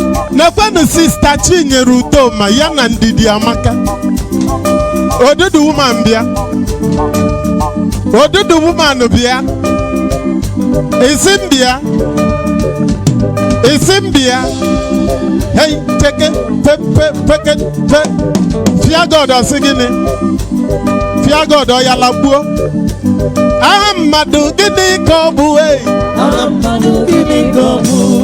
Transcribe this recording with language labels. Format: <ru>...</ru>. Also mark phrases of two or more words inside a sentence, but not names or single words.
<ig>Nekwenụ Sista Chinyere Udoma, ya na Ndidi Amaka. Odudu woman bịa. Odudu woman bịa. Isi m bịa. Isi m bịa. Hey, teke, pe, pe, peke, pe.</ig> <en>Fear God,</en> <ig>ọ sị gịnị?</ig> <en>Fear God,</en> <ig>ọ ya lagbuo. Aha mmadụ gịnị ka ọ bụ, eh? Aha mmadụ gịnị ka ọ bụ?</ig>